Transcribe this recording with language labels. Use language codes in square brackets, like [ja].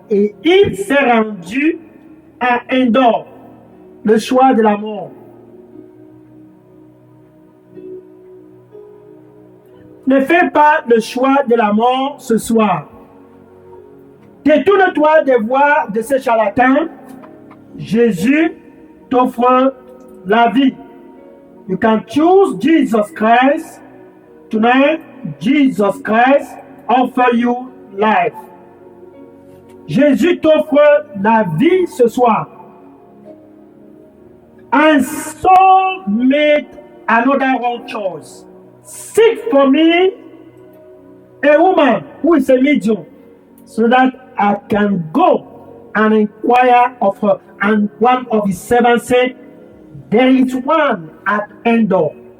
[fr] Et il s'est rendu à Endor, le choix de la mort. Ne fais pas le choix de la mort ce soir. Détourne-toi des voies de ces charlatans. Jésus t'offre la vie. [en] You can choose Jesus Christ. Tonight, Jesus Christ offers you life. [fr] Jésus t'offre la vie ce soir. [en] And soul made another wrong choice. Seek for me a woman who is a medium, so that I can go and inquire of her. And one of his servants said, there is one at Endor.